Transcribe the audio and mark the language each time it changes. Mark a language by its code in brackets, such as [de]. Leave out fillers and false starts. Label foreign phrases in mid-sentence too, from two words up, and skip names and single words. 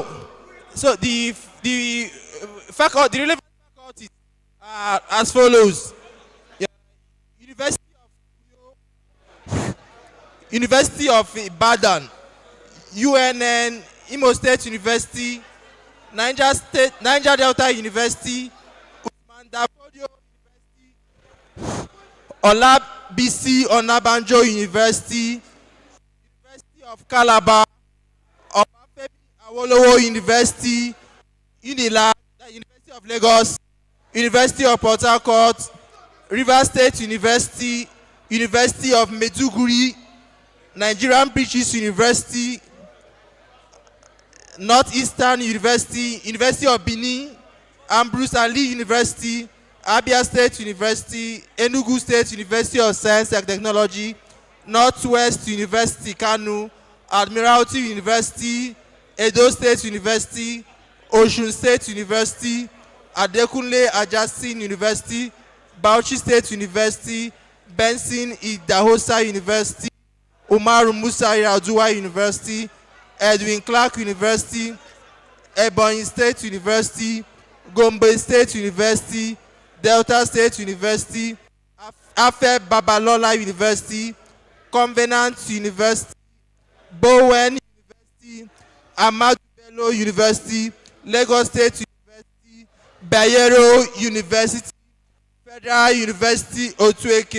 [en] So the relevant faculties are as follows. University of Ibadan, UNN, Imo State University, Niger Delta University, Usman Dafodio University, Olabisi Onabanjo University, University of Calabar, Obafemi Awolowo University, UNILAG, University of Lagos, University of Port Harcourt, Rivers State University, University of Maiduguri, Nigerian British University, Northeastern University, University of Benin, Ambrose Ali University, Abia State University, Enugu State University of Science and Technology, Northwest University Kano, Admiralty University, Edo State University, Osun State University, Adekunle Ajasin University, Bauchi State University, Benson Idahosa University, Umaru Musa Yar'Adua University, Edwin Clark University, Ebonyi State University, Gombe State University, Delta State University, Afe Babalola University, Covenant University, Bowen University, Ahmadu Bello University, Lagos State University, Bayero University, Federal University Otueke.